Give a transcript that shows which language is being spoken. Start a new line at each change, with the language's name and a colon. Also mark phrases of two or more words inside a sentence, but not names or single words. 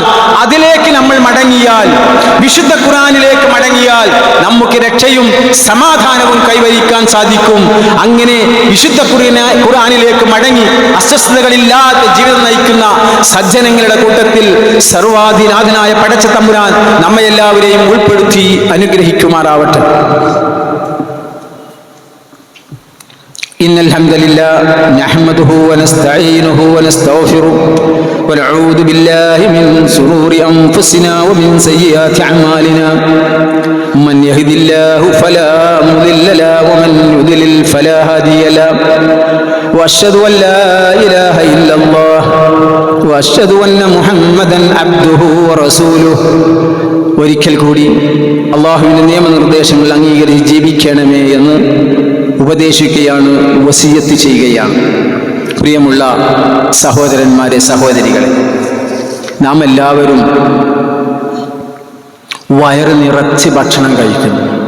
Malayalam: അതിലേക്ക് നമ്മൾ മടങ്ങിയാൽ, വിശുദ്ധ ഖുർആനിലേക്ക് മടങ്ങിയാൽ നമുക്ക് രക്ഷയും സമാധാനവും കൈവരിക്കാൻ സാധിക്കും. അങ്ങനെ വിശുദ്ധ ഖുർആനിലേക്ക് മടങ്ങി അസ്വസ്ഥതകളില്ലാത്ത ജീവിതം നയിക്കുന്ന സജ്ജനങ്ങളുടെ കൂട്ടത്തിൽ സർവാധിനാഥനായ പടച്ച തമ്പുരാൻ നമ്മെ എല്ലാവരെയും ഉൾപ്പെടുത്തി അനുഗ്രഹിക്കുമാറാവട്ടെ.
Arabic: إن الحمد لله نحمده ونستعينه ونستغفره ونعوذ بالله من شرور أنفسنا ومن سيئات أعمالنا من يهد الله فلا مضل له ومن يضلل فلا هادي له وأشهد أن لا إله إلا الله وأشهد أن محمدا عبده ورسوله
Malayalam: ഒരിക്കൽ കൂടി അള്ളാഹുവിൻ്റെ നിയമനിർദ്ദേശങ്ങൾ അംഗീകരിച്ച് ജീവിക്കണമേ എന്ന് ഉപദേശിക്കുകയാണ്, വസിയത്ത് ചെയ്യുകയാണ്. പ്രിയമുള്ള സഹോദരന്മാരെ, സഹോദരികളെ, നാം എല്ലാവരും വയറ് നിറച്ച് ഭക്ഷണം കഴിക്കുന്നു.